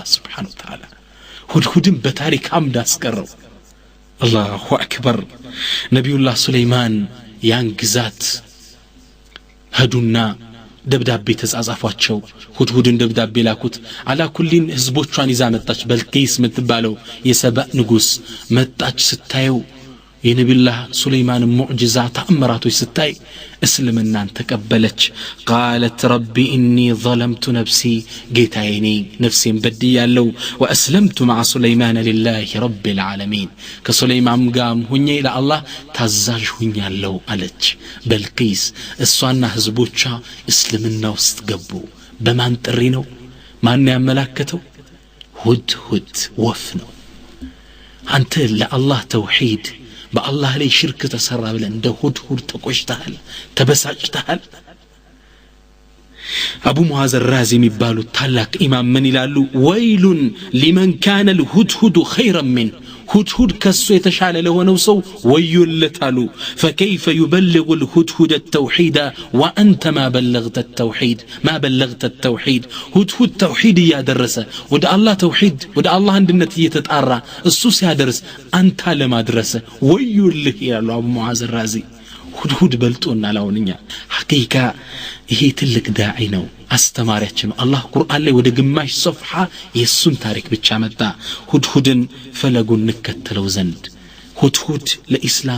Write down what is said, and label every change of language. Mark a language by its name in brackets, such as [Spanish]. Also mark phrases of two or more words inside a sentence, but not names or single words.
[Arabic] سبحانه وتعالى [Amharic] ሁድሁድን በታሪክ አምድ አስቀረው [Arabic] الله أكبر [Amharic] ነብዩላህ ሱለይማን ያን ግዛት ሄዱና ደብዳቤ ተጻጻፏቸው ሁድሁድን ደብዳቤ ላኩት [Arabic] على كل [Amharic] ህዝቦቿን ይዛ መጣች በልቂስ ምትባለው የሰባእ ንጉስ መጣች ስታየው የነብዩላህ ሱለይማን ሙዕጂዛ ተአምራቶች ስታይ እስልምናን [Arabic] ተቀበለች قالت ربي اني ظلمت نفسي [Amharic] ጌታዬ ነፍሴን በድያለሁ [Arabic] واسلمت مع سليمان لله رب العالمين [Amharic] ከሱለይማን ጋም ሆኜ ለአላህ ታዛዥ ሆኛለሁ አለች በልቂስ እሷና ህዝቦቿ እስልምና ውስጥ ገቡ በማን ጥሪ ነው ማን ያመላከተው ሁድሁድ ወፍ ነው አንተ ለአላህ ተውሂድ በአላህ ላይ ሽርክ ተሰራ ብለ እንደ ሁድሁድ ተቆሽተሃል ተበሳጭተሃል አቡ ሙአዝ الرازي የሚባሉ ታላቅ ኢማም ምን ይላሉ ወይሉን [Arabic] لمن كان الهدهد خيرا من [Amharic] ሁድሁድ ከሱ የተሻለ ለሆነው ሰው ወዮለታሉ [Arabic] فكيف يبلغ الهدهد التوحيد وانت ما بلغت التوحيد [Amharic] ሁድሁድ ተውሂድ ያደረሰ ወደ አላህ ተውሂድ ወደ አላህ አንድነት እየተጣራ እሱ ሲያደርስ አንተ ለማድረስ ወዮልህ ይላሉ አቡ ሙአዝ الرازي ሁድሁድ በልጦና ላውንኛ ሐቂቃ ይሄ ትልቅ ዳዒ ነው አስተማሪያችን አላህ ቁርአን ላይ ወደ ግማሽ ሶፍሃ የሱን ታሪክ ብቻ መጣ ሁድሁድን ፈለጉን ንከተለው ዘንድ ሁድሁድ ለኢስላም